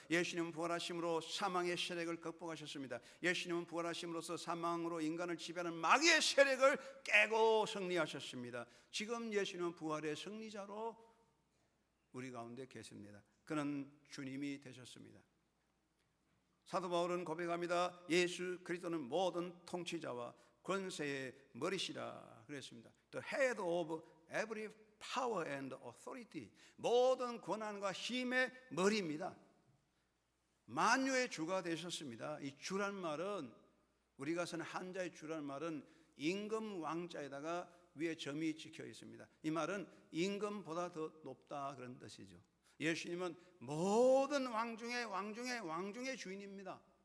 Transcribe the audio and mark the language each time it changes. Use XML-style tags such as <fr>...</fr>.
<ko>예수님은 부활하심으로 사망의 세력을 극복하셨습니다. 예수님은 부활하심으로써 사망으로 인간을 지배하는 마귀의 세력을 깨고 승리하셨습니다. 지금 예수님은 부활의 승리자로 우리 가운데 계십니다. 그는 주님이 되셨습니다. 사도 바울은 고백합니다. 예수 그리스도는 모든 통치자와 권세의 머리시라 그랬습니다.</ko> <en>The head of every power and authority.</en> <ko>모든 권한과 힘의 머리입니다. 만유의 주가 되셨습니다. 이 주란 말은, 우리가 쓰는 한자의 주란 말은 임금 왕자에다가 위에 점이 찍혀 있습니다. 이 말은 임금보다 더 높다 그런 뜻이죠. 예수님은 모든 왕중의 주인입니다.</ko>